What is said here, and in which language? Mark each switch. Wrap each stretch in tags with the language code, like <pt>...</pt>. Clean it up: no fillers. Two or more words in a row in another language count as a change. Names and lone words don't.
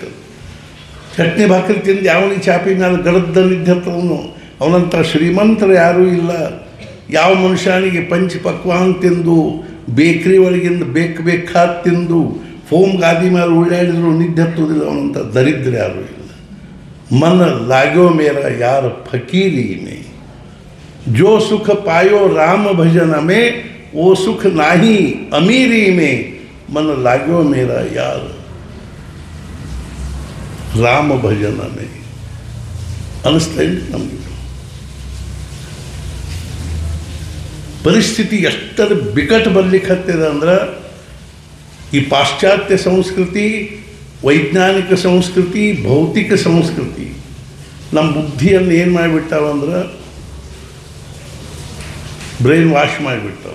<kn>ಚಟ್ನಿ ಭಾಕರಿ ತಿಂದು ಯಾವನಿಗೆ ಚಾಪಿ ಮೇಲೆ ಗಡದ್ದ ನಿದ್ದವನು ಅವನಂಥ ಶ್ರೀಮಂತರು ಯಾರೂ ಇಲ್ಲ. ಯಾವ ಮನುಷ್ಯನಿಗೆ ಪಂಚಪಕ್ವಾನ್ ತಿಂದು ಬೇಕ್ರಿ ಒಳಗಿಂದ ಬೇಕಾದ ತಿಂದು ಫೋಮ್ ಗಾದಿ ಮೇಲೆ ಉಳ್ಳಾಡಿದ್ರು ನಿದ್ದೆ ಹತ್ತೋದಿಲ್ಲ ಅವನಂಥ ದರಿದ್ರ ಯಾರೂ ಇಲ್ಲ.</kn> <hi>मन लागो मेरा यार फकीरी में, जो सुख पायो राम भजन में, वो सुख नाही अमीरी में, मन लागो मेरा यार राम भजन में.</hi> <kn>ಅನ್ನಿಸ್ತಾ ಇಲ್ಲ ನಮಗೆ. ಪರಿಸ್ಥಿತಿ ಎಷ್ಟರ ಬಿಕಟ್ ಬರ್ಲಿಕ್ಕೆ ಹತ್ತಿದೆ ಅಂದ್ರೆ ಈ ಪಾಶ್ಚಾತ್ಯ ಸಂಸ್ಕೃತಿ, ವೈಜ್ಞಾನಿಕ ಸಂಸ್ಕೃತಿ, ಭೌತಿಕ ಸಂಸ್ಕೃತಿ ನಮ್ಮ ಬುದ್ಧಿಯನ್ನು ಏನು ಮಾಡಿಬಿಟ್ಟಾವಂದ್ರೆ</kn> <en>brain wash</en> <kn>ಮಾಡಿಬಿಟ್ಟಾವ.</kn>